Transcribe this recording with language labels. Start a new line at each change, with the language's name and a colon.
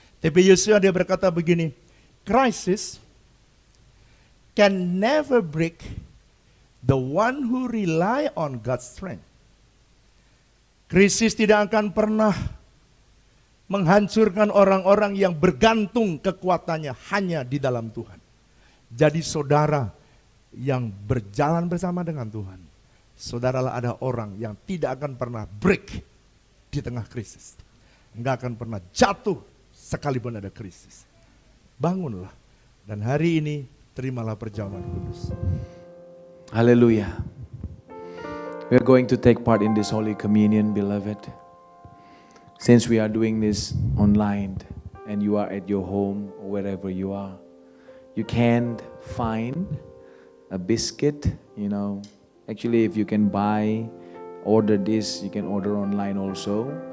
English: TB Yosua
Indonesian: dia berkata begini,
English: crisis can never break the one who rely on God's strength.
Indonesian: Krisis tidak akan pernah menghancurkan orang-orang yang bergantung kekuatannya hanya di dalam Tuhan. Jadi saudara yang berjalan bersama dengan Tuhan, saudaralah ada orang yang tidak akan pernah break di tengah krisis. Enggak akan pernah jatuh sekalipun ada krisis. Bangunlah dan hari ini terimalah perjamuan kudus. Hallelujah.
English: We are going to take part in this Holy Communion, beloved. Since we are doing this online and you are at your home or wherever you are, you can't find a biscuit, Actually, if you can order this, you can order online also.